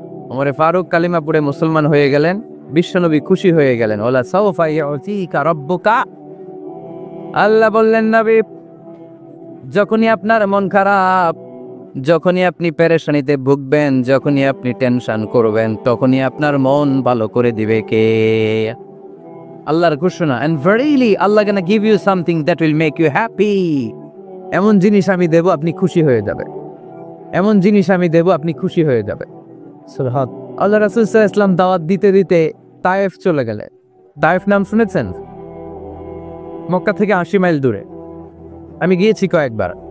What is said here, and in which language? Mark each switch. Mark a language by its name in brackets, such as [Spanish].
[Bangla] ওমরে ফারুক কালিমা পড়ে মুসলমান হয়ে গেলেন, বিশ্বনবী খুশি হয়ে গেলেন। [Arabic] ওয়ালা সাওফা ইউতিকা রাব্বুকা, [Bangla] আল্লাহ বললেন, নবী, যখনই আপনার মন খারাপ, যখনই আপনি পেরেশানিতে ভুগবেন, যখনই আপনি টেনশন করবেন, তখনই আপনার মন ভালো করে দিবে কে? আল্লাহর ঘোষণা, [English] and verily Allah gonna give you something that will make you happy। [Bangla] এমন জিনিস আমি দেব আপনি খুশি হয়ে যাবে, এমন জিনিস আমি দেব আপনি খুশি হয়ে যাবে। সুবহান আল্লাহ। রাসূল সাল্লাল্লাহু আলাইহি ওয়াসাল্লাম দাওয়াত দিতে দিতে তায়েফ চলে গেলেন। তায়েফ নাম শুনেছেন? মক্কা থেকে 80 মাইল দূরে। আমি গিয়েছি কয়েকবার।